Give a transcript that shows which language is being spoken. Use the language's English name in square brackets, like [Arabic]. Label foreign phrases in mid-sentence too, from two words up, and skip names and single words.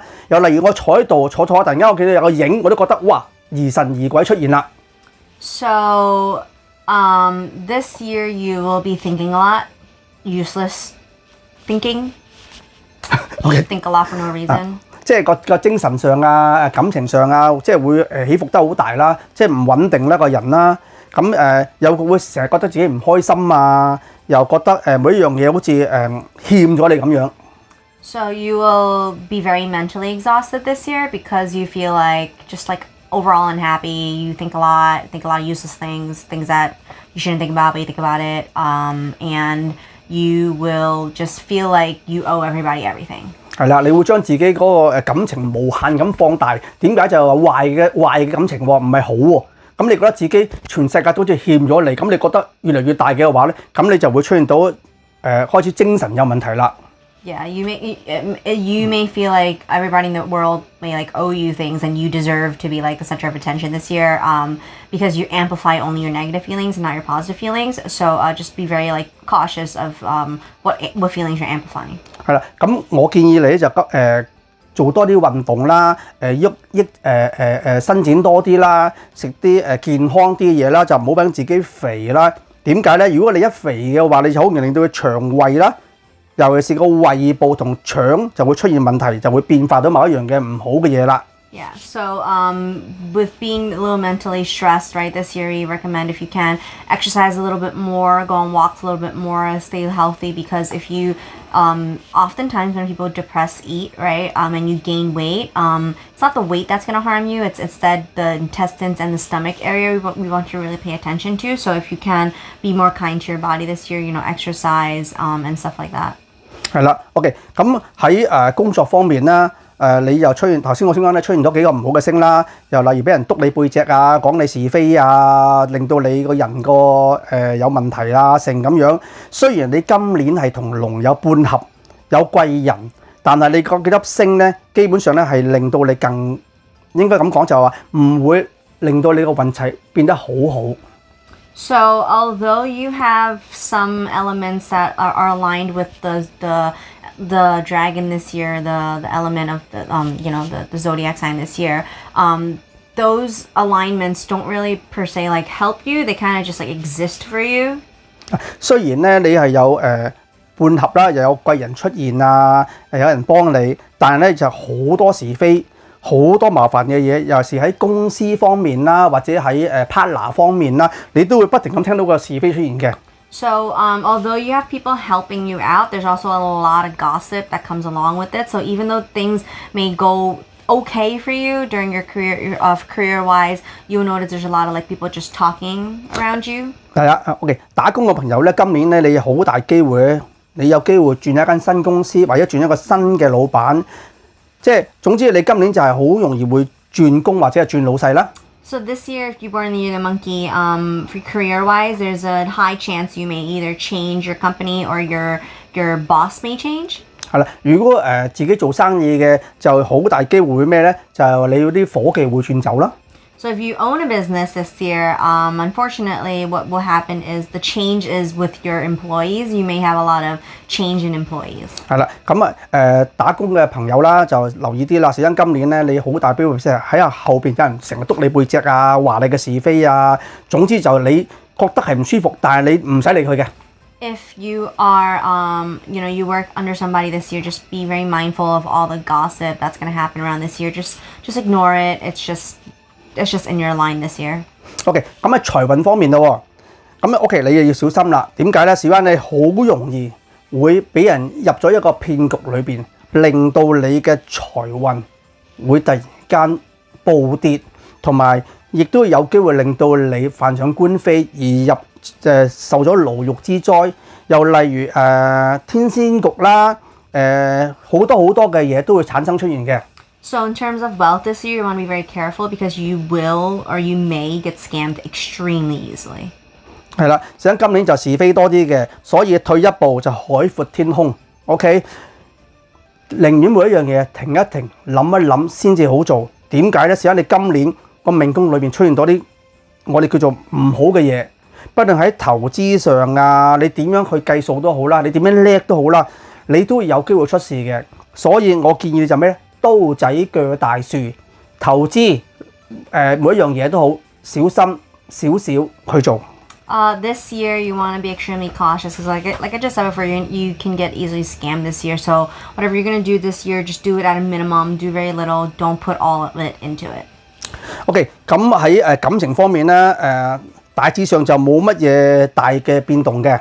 [Cantonese] 又例如我坐喺度坐突然間我見到有個影，我都覺得哇疑神疑鬼出現啦。 [English] So this year you will be thinking a lot, useless thinking. Okay. Think a lot for no reason. [Cantonese] 即係個精神上啊、感情上啊，即係會起伏得好大啦，即係唔穩定啦個人啦。咁又會成日覺得自己唔開心啊，又覺得每一樣嘢好似欠咗你咁樣。 [English] So you will be very mentally exhausted this year because you feel like just like overall unhappy. You think a lot of useless things that you shouldn't think about, but you think about it. And you will just feel like you owe everybody everything. [Cantonese] 係啦，你會將自己嗰個感情無限咁放大。點解就係話壞嘅感情喎，唔係好喎。咁你覺得自己全世界都好似欠咗你，咁你覺得越嚟越大嘅話咧，咁你就會出現到開始精神有問題啦。 [English] Yeah, you may feel like everybody in the world may like owe you things, and you deserve to be like the center of attention this year. Because you amplify only your negative feelings and not your positive feelings. So just be very like cautious of what feelings you're amplifying. [Cantonese] 係啦，咁我建議你咧就做多啲運動啦，伸展多啲啦，食啲健康啲嘢啦，就唔好俾自己肥啦。點解咧？如果你一肥嘅話，你就好容易令到佢腸胃啦。尤其是個胃部同腸就會出現問題，就會變化到某一樣嘅唔好嘅嘢啦。 [English] Yeah, so with being a little mentally stressed, right, this year we recommend if you can exercise a little bit more, go on walks a little bit more, stay healthy, because if you oftentimes when people depress eat, right, and you gain weight, it's not the weight that's going to harm you, it's instead the intestines and the stomach area we want to really pay attention to. So if you can be more kind to your body this year, exercise and stuff like that. [Cantonese] 係啦 ，OK， 咁喺工作方面啦，你又出現頭先我先講咧出現咗幾個唔好嘅聲啦，又例如俾人督你背脊啊，講你是非啊，令到你個人個有問題啊，成咁樣。雖然你今年係同龍有半合，有貴人，但係你個幾粒星咧，基本上咧係令到你更應該咁講就係話唔會令到你個運勢變得好好。 [English] So although you have some elements that are aligned with the dragon this year, the element of the zodiac sign this year, those alignments don't really per se like help you. They kind of just like exist for you. [Cantonese] 雖然咧你係有半合啦，又有貴人出現啊，有人幫你，但係咧就好多是非。好多麻煩嘅嘢，尤其是喺公司方面啦，或者喺partner 方面啦，你都會不停咁聽到個是非出現嘅。 [English] So although you have people helping you out, there's also a lot of gossip that comes along with it. So even though things may go okay for you during your career-wise, you'll notice there's a lot of like people just talking around you. [Cantonese] 係啊 ，OK， 打工嘅朋友咧，今年咧你好大機會，你有機會轉一間新公司，或者轉一個新嘅老闆。即係總之，你今年就係好容易會轉工或者係轉老細啦。 [English] So this year, if you're born in the year of the monkey, for career-wise, there's a high chance you may either change your company or your boss may change. [Cantonese] 係啦，如果自己做生意嘅，就好大機會咩咧？就係你嗰啲夥計會轉走啦。 [English] So if you own a business this year, unfortunately, what will happen is the change is with your employees. You may have a lot of change in employees. [Cantonese] 係啦，咁打工嘅朋友啦，就留意啲啦。事因今年咧，你好大機會喺後邊有人成日督你背脊啊，話你嘅是非啊。總之就你覺得係唔舒服，但係你唔使理佢嘅。 [English] If you are, you work under somebody this year, just be very mindful of all the gossip that's going to happen around this year. Just ignore it. It's just in your line this year. [Cantonese] OK， 咁喺財運方面咯喎，咁 OK 你又要小心啦。點解咧？事關你好容易會俾人入咗一個騙局裏邊，令到你嘅財運會突然間暴跌，同埋亦都有機會令到你犯上官非而受咗牢獄之災。又例如天仙局啦，好多嘅嘢都會產生出現嘅。 [English] So in terms of wealth this year, you want to be very careful because you will or you may get scammed extremely easily. [Cantonese] 係啦，想今年就是非多啲嘅，所以退一步就海闊天空。OK， 寧願每一樣嘢停一停，諗一諗先至好做。點解咧？試下你今年個命宮裏邊出現多啲我哋叫做唔好嘅嘢，不論喺投資上啊，你點樣去計數都好啦，你點樣叻都好啦，你都會有機會出事嘅。所以我建議你就咩咧？刀仔鋸大樹，投資每一樣嘢都好，小心少少去做。 [English] This year you want to be extremely cautious because like I just said before, you can get easily scammed this year. So whatever you're going to do this year, just do it at a minimum, do very little, don't put all of it into it. [Cantonese] OK， 咁喺感情方面咧，大致上就冇乜嘢大嘅變動嘅。